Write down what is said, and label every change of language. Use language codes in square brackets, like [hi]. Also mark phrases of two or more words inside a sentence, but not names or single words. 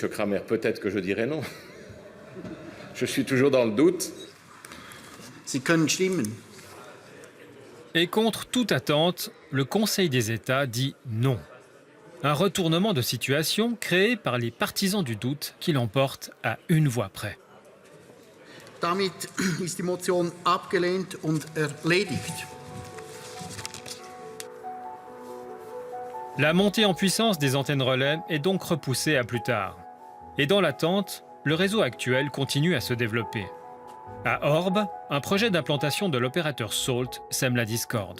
[fr] Kramer, peut-être que je dirais non. Je suis toujours dans le doute. Et contre toute attente, le Conseil des États dit non. Un retournement de situation créé par les partisans du doute qui l'emportent à une voix près. [de] Damit ist die Motion abgelehnt und erledigt. [fr] La montée en puissance des antennes relais est donc repoussée à plus tard. Et dans l'attente, le réseau actuel continue à se développer. À Orbe, un projet d'implantation de l'opérateur Salt sème la discorde.